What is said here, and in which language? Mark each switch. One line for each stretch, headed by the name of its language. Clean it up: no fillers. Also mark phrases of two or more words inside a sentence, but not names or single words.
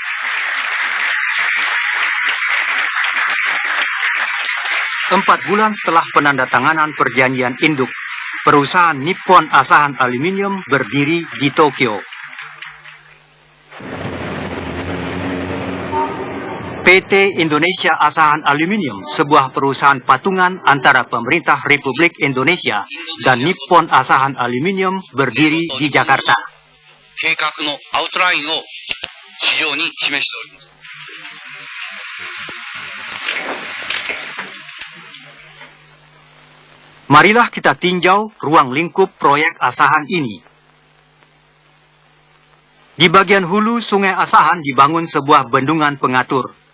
Indonesian: Empat bulan setelah penandatanganan perjanjian induk, perusahaan Nippon Asahan Aluminium berdiri di Tokyo. PT Indonesia Asahan Aluminium, sebuah perusahaan patungan antara pemerintah Republik Indonesia dan Nippon Asahan Aluminium, berdiri di Jakarta.
Japanese: 計画のアウトラインを市場に示しております。
Indonesian: Marilah kita tinjau ruang lingkup proyek Asahan ini. Di bagian hulu Sungai Asahan dibangun sebuah bendungan pengatur.